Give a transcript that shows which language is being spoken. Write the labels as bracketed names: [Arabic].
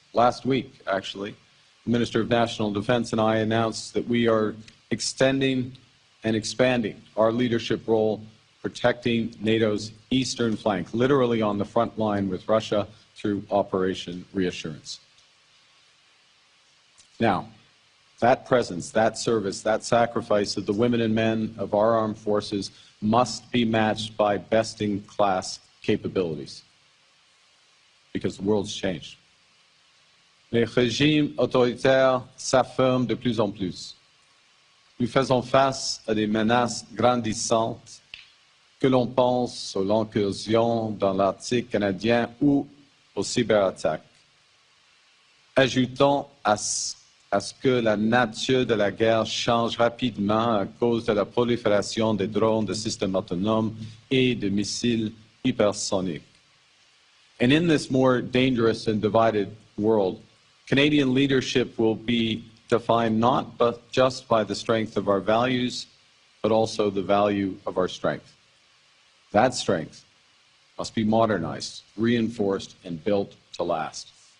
[English] last week, actually, the Minister of National Defense and I announced that we are extending and expanding our leadership role protecting NATO's eastern flank, literally on the front line with Russia through Operation Reassurance. Now, that presence, that service, that sacrifice of the women and men of our armed forces must be matched by best-in-class capabilities, because the world's changed. [French] Les régimes autoritaires s'affirment de plus en plus. Nous faisons face à des menaces grandissantes, que l'on pense à l'incursion dans l'Arctique canadien ou aux cyberattaques. Ajoutons à ce que la nature de la guerre change rapidement à cause de la prolifération des drones, de systèmes autonomes et de missiles hypersoniques. [English] And in this more dangerous and divided world, Canadian leadership will be defined not just by the strength of our values, but also the value of our strength. That strength must be modernized, reinforced, and built to last.